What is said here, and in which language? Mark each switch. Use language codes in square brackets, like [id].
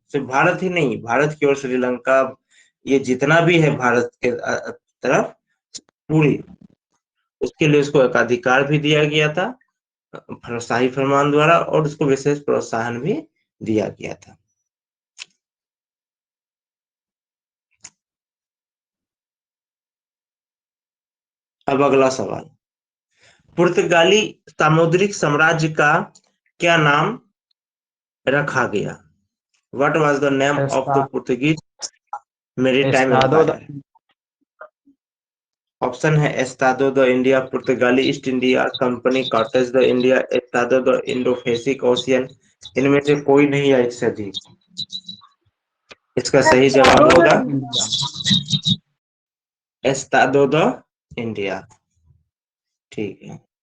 [hi] सिर्फ भारत ही नहीं, भारत की ओर श्रीलंका, ये जितना भी है भारत के तरफ पूरी, उसके लिए उसको एकाधिकार भी दिया गया था शाही फरमान द्वारा, और उसको विशेष प्रोत्साहन भी दिया गया था। अब अगला सवाल, पुर्तगाली सामुद्रिक साम्राज्य का क्या नाम रखा गया? [en] What was the name of the Portuguese maritime empire? [hi] Option है एस्तादो द इंडिया, पुर्तगाली east India company, Cortez the India, Estado the Indo Pacific ocean. इनमें से कोई नहीं है इससे अधिक। इसका सही जवाब होगा एस्तादो द इंडिया। ठीक है।